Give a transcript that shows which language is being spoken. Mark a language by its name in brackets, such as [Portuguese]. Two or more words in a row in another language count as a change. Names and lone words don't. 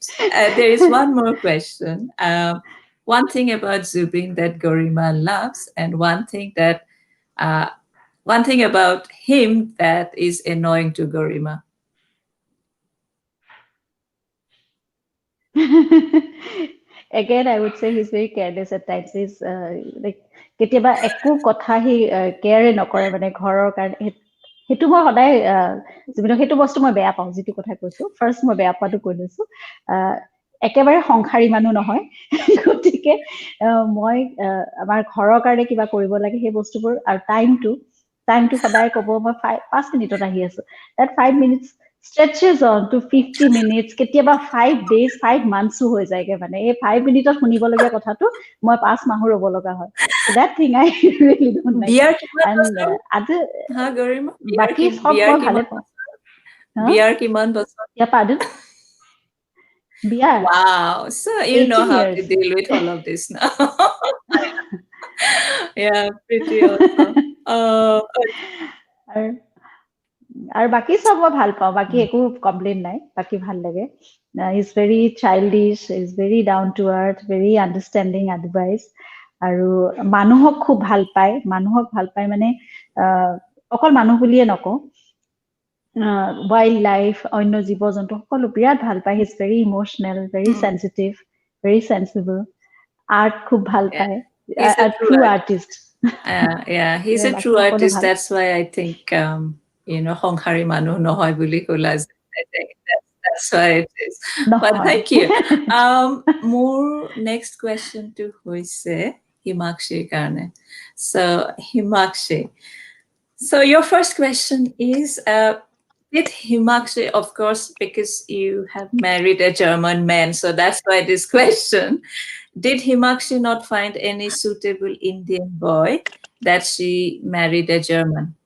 [English] There is one more question. One thing about Zubin that Garima loves, and one thing about him that is annoying to Garima. Again, I would say he's very careless at times. He's like [Assamese] কেতিয়াবা একো কথা সি কেয়াৰে নকৰে মানে ঘৰৰ কাৰণে সেইটো মই সদায় সেইটো বস্তু মই বেয়া পাওঁ যিটো কথা কৈছো ফাৰ্ষ্ট মই বেয়া পোৱাটো কৈ লৈছো একেবাৰে সংসাৰী মানুহ নহয় গতিকে মই আমাৰ ঘৰৰ কাৰণে কিবা কৰিব লাগে সেই বস্তুবোৰ আৰু টাইমটো সদায় ক'ব মই 5 মিনিটত আহি আছো [English] that 5 minutes stretches on to 50 minutes, [Assamese] কেতিয়াবা [English] 5 days, 5 months [Assamese] হৈ যায়গে মানে এই 5 মিনিটত শুনিবলগীয়া কথাটো মই 5 মাহো ৰ'ব লগা হয়. [English] So that thing I really don't like. [Assamese] বিয়াৰ কিমান [English] And [Assamese] বছৰ হা গৰিমা বাকী সব মই ভালে পাওঁ. বিয়াৰ কিমান বছৰ [English] Yeah, pardon? Biar. Wow, so you know 18 how years. to deal with all of this now. Yeah, pretty awesome. [Assamese] আৰু বাকী সব মই ভাল পাওঁ, বাকী একো কমপ্লেইন নাই, বাকী ভাল লাগে. [English] He's very childish, he's very down to earth, very understanding advice. [Assamese] আৰু মানুহক খুব ভাল পায়, মানে অকল মানুহ বুলিয়ে নকওঁ, [English] wild life, [Assamese] অন্য জীৱ জন্তু সকলো বিৰাট ভাল পায়. [English] He's very emotional, very sensitive, very sensible. [Assamese] Art খুব ভাল পায়. [English] He's a true artist. Yeah, he's a true artist. That's why I think [Assamese] সংসাৰী মানুহ নহয় বুলি ক'লা যে. [English] I think that's why it is. But thank you. More next question to হৈছে Himakshi কাৰণে. So Himakshi, so your first question is, did Himakshi, of course, because you have married a German man, so that's why this question, did Himakshi not find any suitable Indian boy that she married a German?